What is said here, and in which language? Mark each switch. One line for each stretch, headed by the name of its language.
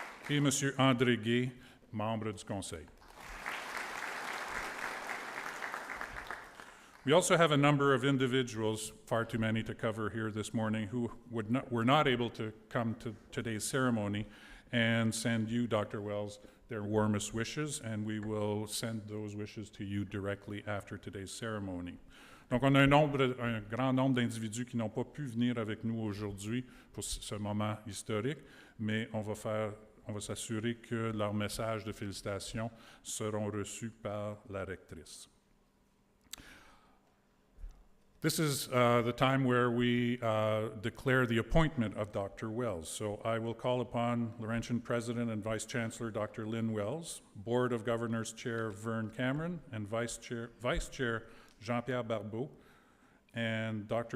French: Et Monsieur André Gay, membre du Conseil.
English: We also have a number of individuals, far too many to cover here this morning, who were not able to come to today's ceremony and send you, Dr. Wells, their warmest wishes, and we will send those wishes to you directly after today's ceremony.
French: Donc, on a un grand nombre d'individus qui n'ont pas pu venir avec nous aujourd'hui pour ce moment historique, mais on va s'assurer que leurs messages de félicitations seront reçus par la rectrice.
English: This is the time where we declare the appointment of Dr. Wells. So I will call upon Laurentian President and Vice Chancellor Dr. Lynn Wells, Board of Governors Chair Vern Cameron, and Vice Chair Jean-Pierre Barbeau, and Dr.